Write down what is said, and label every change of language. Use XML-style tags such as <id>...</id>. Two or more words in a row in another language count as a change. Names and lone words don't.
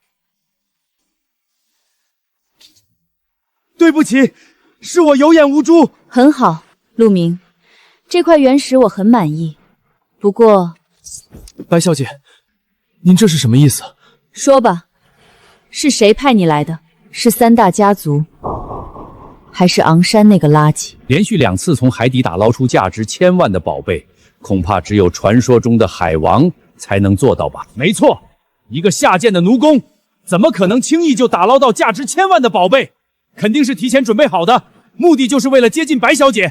<zh>對不起，是我有眼無珠。很好，陸明，這塊原石我很滿意。不過，白小姐，您這是什麼意思？說吧，是誰派你來的？是三大家族，還是昂山那個垃圾？連續2次從海底打撈出價值1000萬的寶貝，恐怕只有傳說中的海王才能做到吧？沒錯，一個下賤的奴工，怎麼可能輕易就打撈到價值1000萬的寶貝？肯定是提前準備好的，目的就是為了接近白小姐。</zh>